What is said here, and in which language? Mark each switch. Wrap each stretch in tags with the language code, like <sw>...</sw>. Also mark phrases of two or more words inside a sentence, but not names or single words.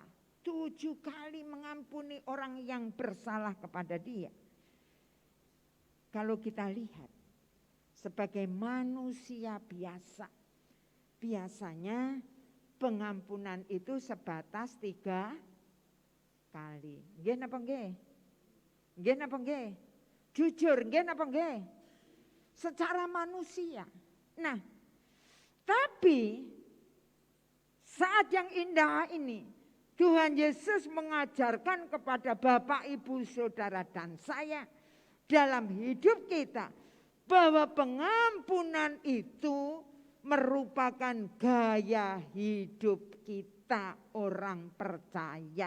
<id>7 kali mengampuni orang yang bersalah kepada dia. Kalau kita lihat sebagai manusia biasa, biasanya pengampunan itu sebatas 3 kali.</id> <jv>Nggih napa nggih? Nggih napa nggih? Jujur nggih napa nggih?</jv> <id>Secara manusia. Nah, tapi saat yang indah ini Tuhan Yesus mengajarkan kepada Bapak, Ibu, Saudara dan saya dalam hidup kita bahwa pengampunan itu merupakan gaya hidup kita orang percaya.</id>